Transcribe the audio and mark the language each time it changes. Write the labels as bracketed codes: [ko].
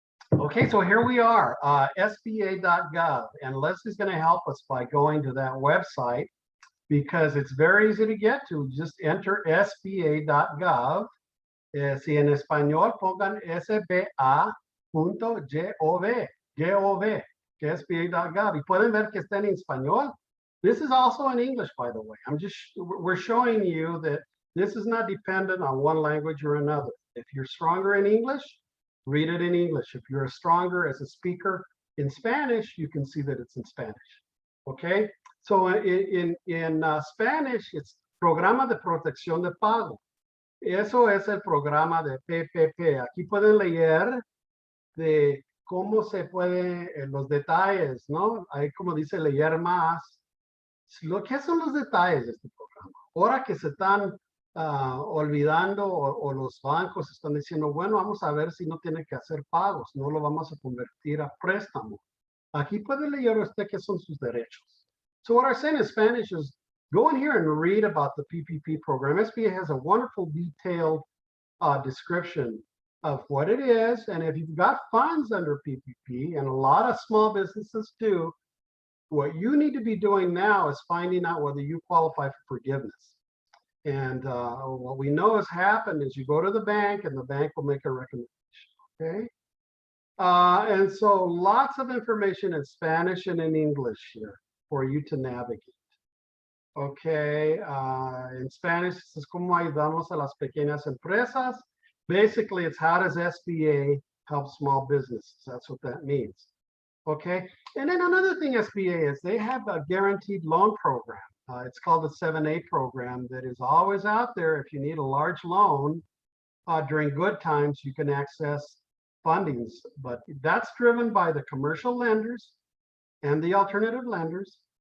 [en] Okay, so here we are, SBA.gov, and Leslie's going to help us by going to that website because it's very easy to get to. Just enter SBA.gov. [es] Si en español pongan sba.gov, que SBA.gov, y pueden ver que está en español. [en] This is also in English, by the way. We're showing you that this is not dependent on one language or another. If you're stronger in English, read it in English. If you're stronger as a speaker in Spanish, you can see that it's in Spanish. Okay, so in Spanish, it's Programa de Protección de Pago. [es] Eso es el programa de PPP. Aquí pueden leer de cómo se puede, los detalles, ¿no? Ahí como dice leer más. ¿Qué son los detalles de este programa? Ahora que se están olvidando o los bancos están diciendo, bueno, vamos a ver si no tiene que hacer pagos, no lo vamos a convertir a préstamo. Aquí puede leer usted qué son sus derechos. [en] So what I say in Spanish is, go in here and read about the PPP program. SBA has a wonderful detailed description of what it is. And if you've got funds under PPP, and a lot of small businesses do, what you need to be doing now is finding out whether you qualify for forgiveness. And what we know has happened is you go to the bank and the bank will make a recommendation, okay? And so lots of information in Spanish and in English here for you to navigate. Okay, in Spanish, this is [es] como ayudamos a las pequeñas empresas. [en] Basically, it's how does SBA help small businesses? That's what that means. Okay, and then another thing SBA is they have a guaranteed loan program. It's called the 7A program that is always out there. If you need a large loan during good times, you can access fundings, but that's driven by the commercial lenders and the alternative lenders.